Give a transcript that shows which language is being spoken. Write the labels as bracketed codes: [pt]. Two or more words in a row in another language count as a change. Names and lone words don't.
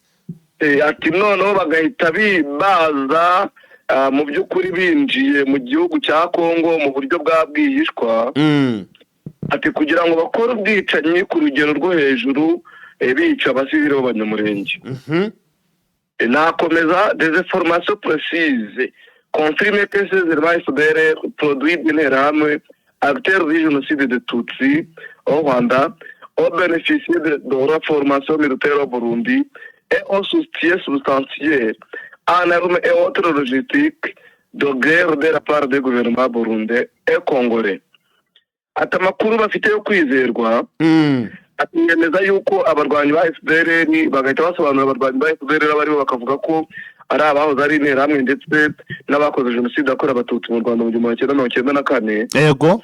[rw] Ati noneho bagahita baza mu by'ukuri binjiye mu gihugu cya Kongo mu buryo bwa bwihishwa. Ati kugira ngo bakore ubwicanyi ku rugero rwo hejuru bica abasivili b'Abanyamulenge. [fr] Nakomeza des informations précises confirmer que ces éléments FDLR produits d'interahamwe acteurs du génocide de Tutsi au Rwanda ont bénéficié de la formation militaire au Burundi et ont soutien substantiel en armes et autres logistiques de guerre de la part des gouvernements burundais et congolais. [rw] Ati amakuru bafite yo kwizerwa atemeza yuko abarwanyi ba FDLR bagahita basobanura abarwanyi ba FDLR bari bakavuga ko ari abahoze ari interahamwe ndetse n'abakoze jenoside yakorewe abatutsi mu Rwanda mu 1994. Yego.